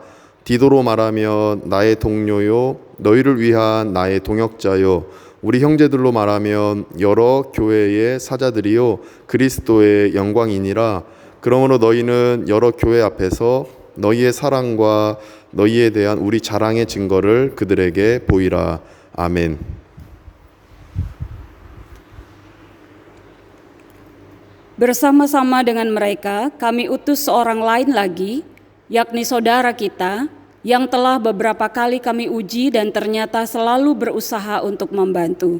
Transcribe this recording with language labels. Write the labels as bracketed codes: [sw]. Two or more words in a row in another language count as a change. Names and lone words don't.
[ko] 디도로 말하면 나의 동료요 너희를 위한 나의 동역자요 우리 형제들로 말하면 여러 교회의 사자들이요 그리스도의 영광이니라. 그러므로 너희는 여러 교회 앞에서 너희의 사랑과 너희에 대한 우리 자랑의 증거를 그들에게 보이라. 아멘. [id] Bersama-sama dengan mereka, kami utus seorang lain lagi, yakni saudara kita, yang telah beberapa kali kami uji dan ternyata selalu berusaha untuk membantu.